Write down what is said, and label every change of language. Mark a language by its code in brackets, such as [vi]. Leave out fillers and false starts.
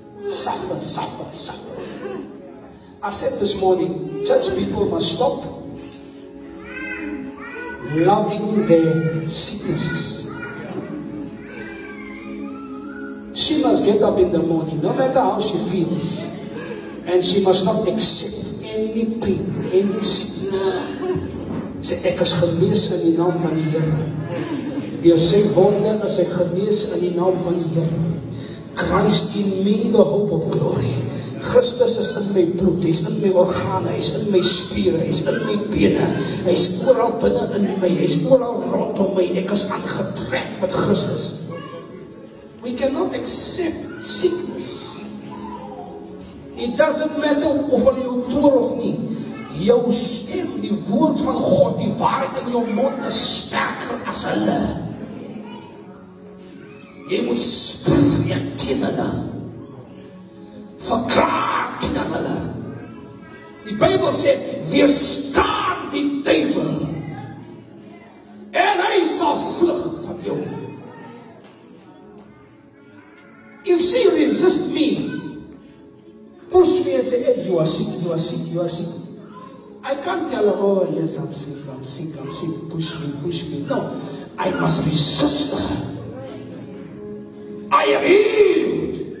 [en] Suffer, suffer, suffer. I said this morning, church people must stop loving their sicknesses. She must get up in the morning, no matter how she feels, and she must not accept any pain, any sickness. [af] Sê ek is genees in die naam van die Here. Deur sy wonder is ek genees in die naam van die Here. [en] Christ in me, the hope of glory. [af] Christus is in my bloed, hy's in my organe, hy's in my spiere, hy's in my bene, hy's oral binne in my, hy's oral rondom my, ek is aangetrek met Christus. [en] We cannot accept sickness. It doesn't matter [af] of hulle jou toer of nie. Jou stem, die woord van God, die waarheid in jou mond is sterker as hulle. Jy moet spreek teen hulle. Verklaar teen hulle. Die Bybel sê, weerstaan die duivel en hy sal vlug van jou. [en] If she resist me, push me and say, hey, you are sick, you are sick, you are sick. I can't tell her, oh yes, I'm sick, I'm sick, I'm sick, push me, push me. No, I must resist her. I am healed.